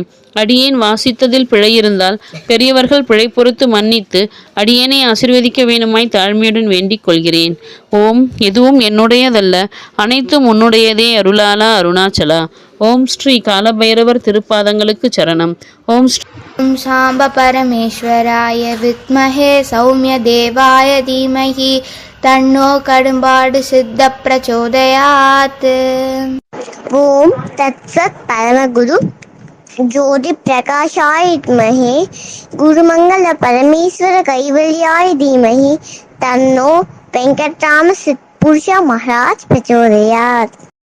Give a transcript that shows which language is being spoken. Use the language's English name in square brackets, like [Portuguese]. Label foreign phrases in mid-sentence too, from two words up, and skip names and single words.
[Tamil] அடியேன் வாசித்ததில் பிழை இருந்தால் பெரியவர்கள் பிழை பொறுத்து மன்னித்து அடியேனை ஆசீர்வதிக்க வேண்டுமாய் தாழ்மையுடன் வேண்டிக் கொள்கிறேன். ஓம் எதுவும் என்னுடையதல்ல, அனைத்தும் உன்னுடையதே அருளாலா அருணாச்சலா. ஓம் ஸ்ரீ காலபைரவர் திருப்பாதங்களுக்கு சரணம். ஓம் [Sanskrit] ॐ शाम्ब परमेश्वराय विद्महे सौम्य देवाय धीमहि तन्नो कड़म्बाडु सिद्ध प्रचोदयात्। ओम तत्सत् परमगुरु ज्योति प्रकाशाय विद्महे गुरुमंगल परमेश्वर कैवल्याय धीमहि तन्नो वेंकटराम सिद्धपुरुष महाराज प्रचोदयात्।